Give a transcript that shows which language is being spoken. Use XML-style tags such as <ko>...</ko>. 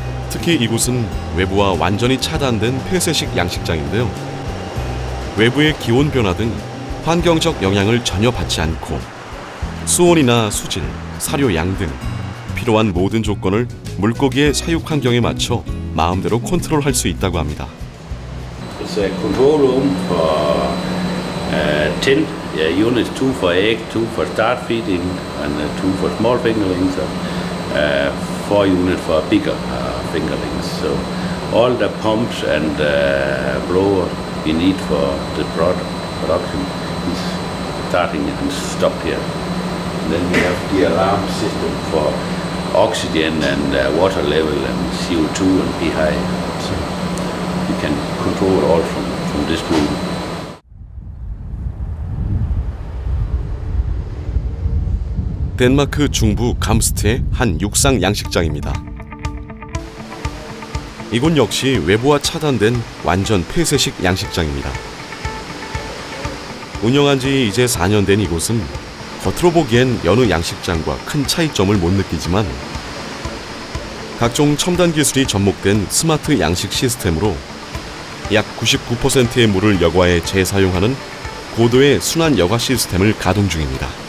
<ko>특히 이곳은 외부와 완전히 차단된 폐쇄식 양식장인데요. 외부의 기온 변화 등 환경적 영향을 전혀 받지 않고 수온이나 수질, 사료 양 등 필요한 모든 조건을 물고기의 사육 환경에 맞춰 마음대로 컨트롤할 수 있다고 합니다.</ko> <en>It's a control room for 10 units, 2 for egg, 2 for start feeding, and 2 for small fingerlings, and 4 units for bigger fingerlings. So all the pumps and blower we need for the production is starting and stop here. And then we have the alarm system for oxygen and water level and CO2 and pH. So we can control all from this room.</en> <ko>덴마크 중부 감스트의 한 육상 양식장입니다. 이곳 역시 외부와 차단된 완전 폐쇄식 양식장입니다. 운영한 지 이제 4년 된 이곳은 겉으로 보기엔 여느 양식장과 큰 차이점을 못 느끼지만 각종 첨단 기술이 접목된 스마트 양식 시스템으로 약 99%의 물을 여과에 재사용하는 고도의 순환 여과 시스템을 가동 중입니다.</ko>